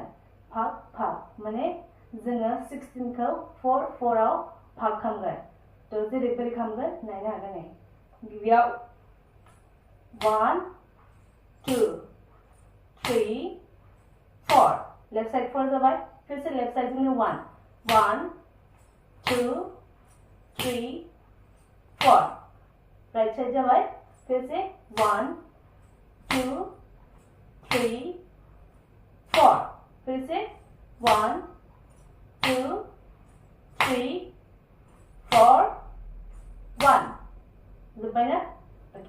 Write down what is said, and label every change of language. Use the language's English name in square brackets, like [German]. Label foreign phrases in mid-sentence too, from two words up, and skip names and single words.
[Bodo] भाग माने जोङो 16खौ 4 आव भाग खालामगोन। जेरै बोरै खालामगोन नायनो हागोन। गिबियाव 1 2 3 4 [English] left side [Bodo] 4 जाबाय। [Hindi] फिर से [English] left side [Hindi] में 1 2 3 4 [English] right side [Hindi] जाबाय। फिर से 1 2 3 4 फिर से 1 2 3 4 1 [Bodo] जोब्बाय ना? [Hindi] ओके।